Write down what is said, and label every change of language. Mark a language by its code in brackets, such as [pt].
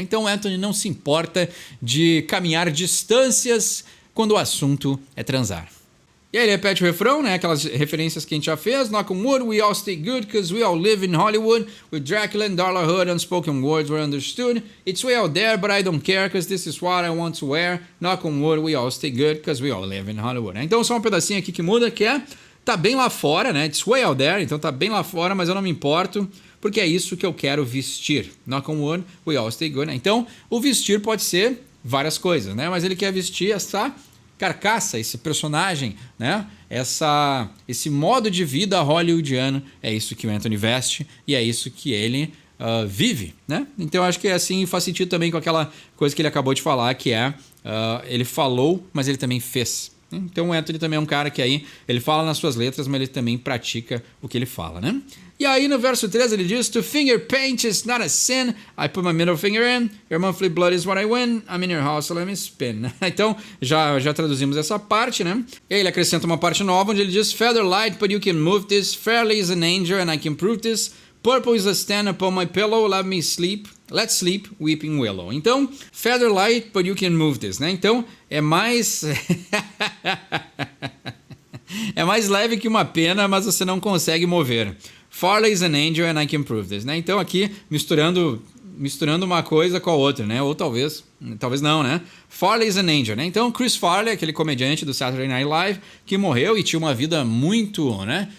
[pt] Então, Anthony não se importa de caminhar distâncias quando o assunto é transar. E aí ele repete o refrão, né? Aquelas referências que a gente já fez. [en] Knock on wood, we all stay good, cause we all live in Hollywood. With Dracula and Darla Hood, unspoken words were understood. It's way out there, but I don't care, cause this is what I want to wear. Knock on wood, we all stay good, cause we all live in Hollywood. [pt] Então só um pedacinho aqui que muda, que é... Tá bem lá fora, né? [en] It's way out there, [pt] então tá bem lá fora, mas eu não me importo, porque é isso que eu quero vestir. [en] Knock on wood, we all stay good. Né? [pt] Então, o vestir pode ser várias coisas, né? Mas ele quer vestir essa... carcaça, esse personagem, né? Esse modo de vida hollywoodiano, é isso que o Anthony veste e é isso que ele vive, né? Então acho que assim faz sentido também com aquela coisa que ele acabou de falar, que é ele falou, mas ele também fez. Então o Anthony também é um cara que aí ele fala nas suas letras, mas ele também pratica o que ele fala, né? E aí no verso 3 ele diz, [en] to finger paint is not a sin, I put my middle finger in, your monthly blood is what I win, I'm in your house, so let me spin. [pt] Então já traduzimos essa parte, né? E aí ele acrescenta uma parte nova onde ele diz, [en] feather light, but you can move this, fairly is an angel and I can prove this, purple is a stand upon my pillow, let me sleep, let's sleep, weeping willow. Então, feather light, but you can move this, né? [pt] Então, é mais... é mais leve que uma pena, mas você não consegue mover. [en] Farley is an angel and I can prove this, [pt] né? Então aqui misturando misturando uma coisa com a outra, né? Ou talvez não, né? [en] Farley is an Angel, [pt] né? Então, Chris Farley, aquele comediante do Saturday Night Live, que morreu e tinha uma vida muito, né?